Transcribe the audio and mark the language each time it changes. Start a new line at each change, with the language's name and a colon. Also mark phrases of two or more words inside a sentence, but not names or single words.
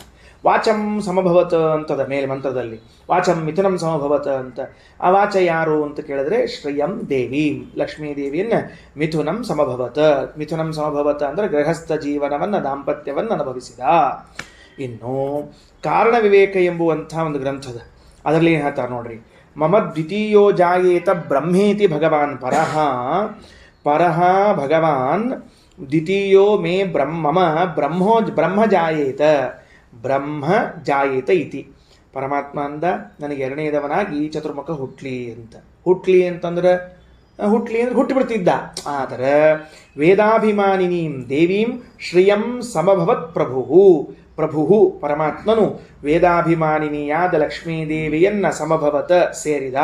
Sanskrit: ವಾಚಂ ಸಮಭವತ
Kannada: ಅಂತದ ಮೇಲೆ ಮಂತ್ರದಲ್ಲಿ,
Sanskrit: ವಾಚಂ ಮಿಥುನಂ ಸಮಭವತ
Kannada: ಅಂತ. ಆ ವಾಚ ಯಾರು ಅಂತ ಕೇಳಿದ್ರೆ ಶ್ರಿಯಂ ದೇವಿ ಲಕ್ಷ್ಮೀ ದೇವಿಯನ್ನ
Sanskrit: ಮಿಥುನಂ ಸಮಭವತ. ಮಿಥುನಂ ಸಮಭವತ
Kannada: ಅಂದ್ರೆ ಗೃಹಸ್ಥ ಜೀವನವನ್ನ ದಾಂಪತ್ಯವನ್ನ ಅನುಭವಿಸಿದ. ಇನ್ನು ಕಾರಣ ವಿವೇಕ ಎಂಬುವಂಥ ಒಂದು ಗ್ರಂಥದ, ಅದರಲ್ಲಿ ಏನು ಹೇಳ್ತಾರೆ ನೋಡ್ರಿ.
Sanskrit: ಮಮ ದ್ವಿತೀಯೋ ಜಾಯೇತ ಬ್ರಹ್ಮೇತಿ ಭಗವಾನ್ ಪರಹ ಪರಹ ಭಗವಾನ್ ದ್ವಿತೀಯೋ ಮೇ ಮಮ ಬ್ರಹ್ಮ ಜಾಯೇತ ಬ್ರಹ್ಮ ಜಾಯೇತ ಇತಿ.
Kannada: ಪರಮಾತ್ಮ ಅಂದ ನನಗೆ ಎರಡನೇದವನಾಗಿ ಚತುರ್ಮುಖ ಹುಟ್ಲಿ ಅಂತಂದ್ರೆ ಹುಟ್ಟಿಬಿಡ್ತಿದ್ದ. ಆದರೆ
Sanskrit: ವೇದಾಭಿಮಾನಿನೀಂ ದೇವೀಂ ಶ್ರಿಯಂ ಸಮಭವತ್ ಪ್ರಭು
Kannada: ಪರಮಾತ್ಮನು ವೇದಾಭಿಮಾನಿನಿಯಾದ ಲಕ್ಷ್ಮೀದೇವಿಯನ್ನ ಸಮಭವತ ಸೇರಿದ.